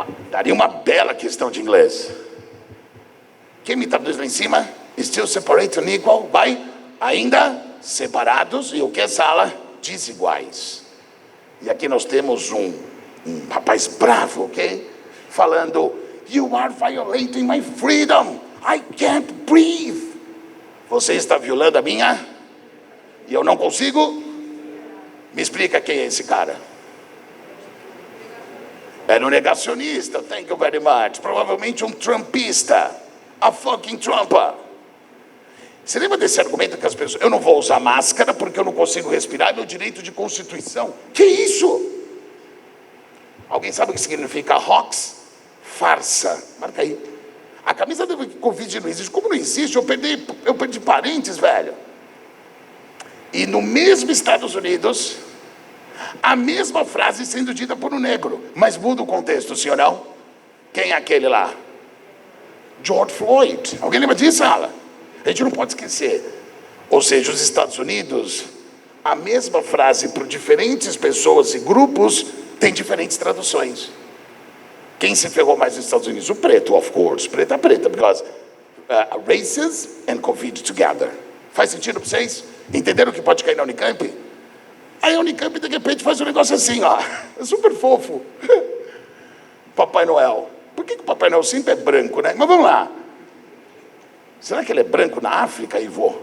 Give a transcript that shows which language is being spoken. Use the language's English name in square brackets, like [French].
[Portuguese] Daria uma bela questão de inglês. Quem me traduz lá em cima? [English] Still separate and equal. [Portuguese] Vai? Ainda separados e o que é sala? Desiguais. E aqui nós temos um rapaz bravo, ok? [English] Falando, you are violating my freedom. I can't breathe. [Portuguese] Você está violando a minha? E eu não consigo? Me explica quem é esse cara. Era um negacionista, [English] thank you very much. [Portuguese] Provavelmente um trumpista. [English] A fucking Trumpa. [Portuguese] Você lembra desse argumento que as pessoas... Eu não vou usar máscara porque eu não consigo respirar, é meu direito de constituição. Que isso? Alguém sabe o que significa hoax? Farsa. Marca aí. A camisa do Covid não existe. Como não existe? Eu perdi parentes, velho. E no mesmo Estados Unidos... a mesma frase sendo dita por um negro, mas muda o contexto, sim ou não? Quem é aquele lá? George Floyd. Alguém lembra disso, Ala? A gente não pode esquecer. Ou seja, os Estados Unidos, a mesma frase para diferentes pessoas e grupos tem diferentes traduções. Quem se ferrou mais nos Estados Unidos? O preto, [English] of course. Preta, because races and Covid together. [Portuguese] Faz sentido para vocês? Entenderam que pode cair na Unicamp? Aí a Unicamp, de repente, faz um negócio assim, ó. É super fofo. Papai Noel. Por que o Papai Noel sempre é branco, né? Mas vamos lá. Será que ele é branco na África, Ivo?